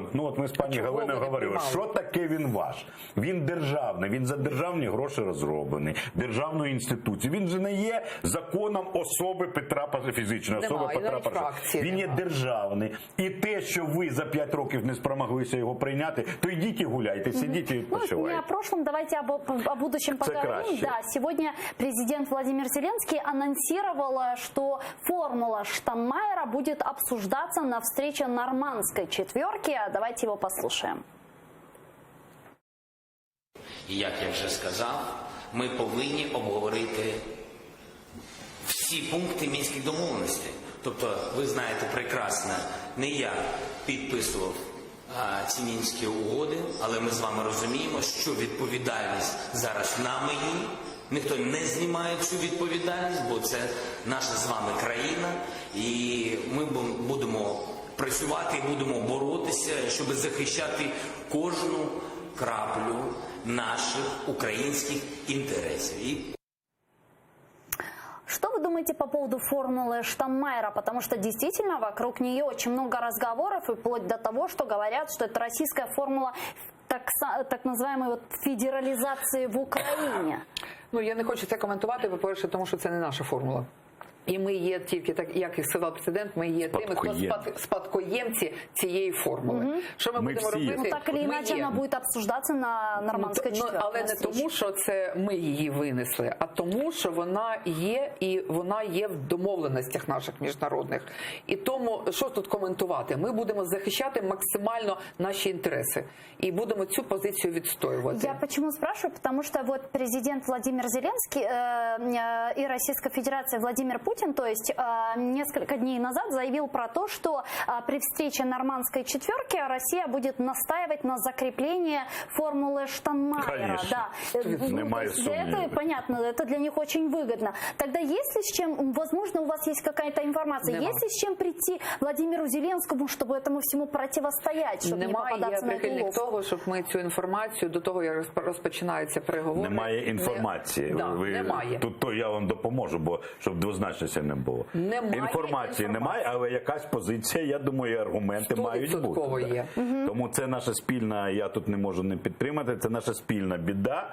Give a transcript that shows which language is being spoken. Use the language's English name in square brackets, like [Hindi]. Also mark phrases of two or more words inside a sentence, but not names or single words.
[Ukrainian] Ну от ми з пані Галиною говорили, що таке він ваш? Він державний, він за державні гроші розроблений, державною інституцією. Він же не є законом особи Петра, фізичної особи Петра Порошенка. Він є державний. І те, що ви за 5 років не спромоглися його прийняти, то йдіть і гуляйте, сидіть і відпочивайте. [Russian] Не о прошлом, давайте о будущем поговорим. Да, сегодня президент Владимир Зеленский анонсировал, что формула Штайнмайера будет обсуждаться на встрече Нормандской четверки. Давайте его послушаем. [Ukrainian] І, як я вже сказав, ми повинні обговорити всі пункти Мінських домовленостей. Тобто, ви знаєте прекрасно, не я підписував ці Мінські угоди, але ми з вами розуміємо, що відповідальність зараз на мені. Ніхто не знімає цю відповідальність, бо це наша з вами країна, і ми будемо працювати і будемо боротися, щоб захищати кожну краплю наших [Russian] украинских интересов. Что вы думаете по поводу формулы Штайнмайера? Потому что действительно вокруг нее очень много разговоров, и вплоть до того, что говорят, что это российская формула так называемой федерализации в Україні. [Ukrainian] Ну, я не хочу це коментувати, по-перше, тому що це не наша формула. І ми є тільки, так як і сказав президент, ми є тими, хто спадкоємці цієї формули. Що ми будемо робити? [Russian] Ну, так или иначе, [Ukrainian] вона буде обсуждатися на Нормандській четвертій. Але не тому, що це ми її винесли, а тому, що вона є, і вона є в домовленостях наших міжнародних. І тому, що тут коментувати? Ми будемо захищати максимально наші інтереси. І будемо цю позицію відстоювати. [Russian] Я почему спрашиваю? Потому что вот президент Владимир Зеленский и Российская Федерация Владимир Путин, то есть несколько дней назад заявил про то, что при встрече Нормандской четверки Россия будет настаивать на закреплении формулы Штайнмайера. Да. Это понятно, это для них очень выгодно. Тогда если с чем, возможно, у вас есть какая-то информация, есть ли с чем прийти Владимиру Зеленскому, чтобы этому всему противостоять, чтобы не попадаться на эту уловку? [Ukrainian] Того, щоб ми цю інформацію до того, як розпочинаються переговори. Немає інформації. Немає. Тут то я вам допоможу, бо щоб двозначності не було. Інформації немає, але якась позиція, я думаю, і аргументи мають бути. Є. Тому це наша спільна, я тут не можу не підтримати, це наша спільна біда.